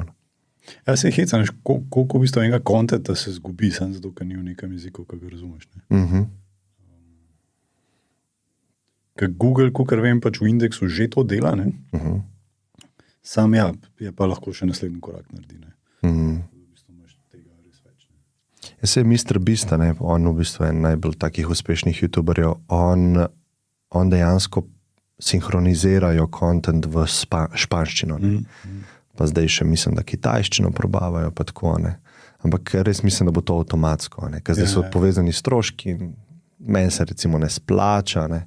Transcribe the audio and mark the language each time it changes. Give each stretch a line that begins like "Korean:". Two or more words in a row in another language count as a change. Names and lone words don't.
Slovenian: Ja, se heca, koliko v bistvu enega kontenta se zgubi, samo zato, ker ni v nekem jeziku, ki ga razumeš. Ne? Ker Google, kakor vem, pač v indeksu že to dela, ne? Sam je pa lahko še naslednji korak naredi. Jaz se je Mr. Beast, on v bistvu je najbolj takih uspešnih youtuberjev, on dejansko sinhronizirajo kontent v španščino. Pa zdaj še mislim, da kitajščino probavajo, pa tako, ne. Ampak res mislim, da bo to avtomatsko, ne. Ker zdaj so povezani stroški, meni se recimo ne splača, ne.